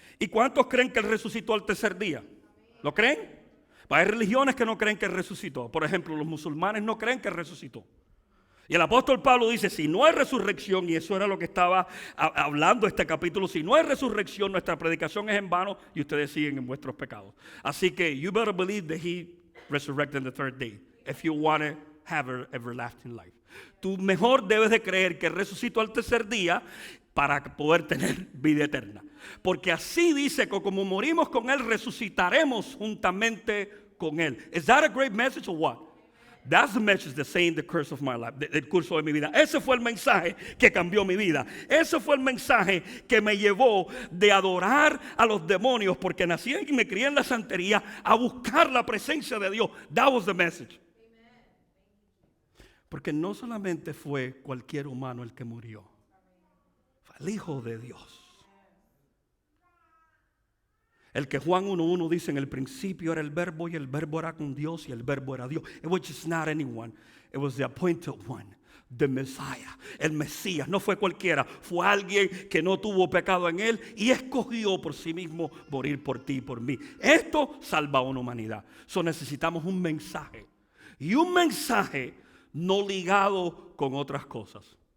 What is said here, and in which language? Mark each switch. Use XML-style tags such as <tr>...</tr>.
<es>¿Y cuántos creen que él resucitó al tercer día? ¿Lo creen? Hay religiones que no creen que él resucitó. Por ejemplo, los musulmanes no creen que él resucitó. Y el apóstol Pablo dice, si no hay resurrección, y eso era lo que estaba hablando este capítulo, si no hay resurrección, nuestra predicación es en vano y ustedes siguen en vuestros pecados. Así que,</es> <en>you better believe that he resurrected on the third day, if you want to have everlasting life.</en> <es>Tú mejor debes de creer que resucitó al tercer día para poder tener vida eterna. Porque así dice que como morimos con él, resucitaremos juntamente con él.</es> <en>Is that a great message or what? That's the message that saying the curse of my life,</en> <es>el curso de mi vida. Ese fue el mensaje que cambió mi vida. Ese fue el mensaje que me llevó de adorar a los demonios porque nací y me crié en la santería a buscar la presencia de Dios.</es> <en>That was the message.</en> <es>Porque no solamente fue cualquier humano el que murió, fue el Hijo de Dios. El que Juan 1:1 dice: en el principio era el verbo y el verbo era con Dios y el verbo era Dios.</es> <en>It was just not anyone. It was the appointed one, the Messiah, el Mesías.</en> <es>No fue cualquiera, fue alguien que no tuvo pecado en él y escogió por sí mismo morir por ti y por mí. Esto salva a una humanidad. So necesitamos un mensaje. Y un mensaje no ligado con otras cosas.</es>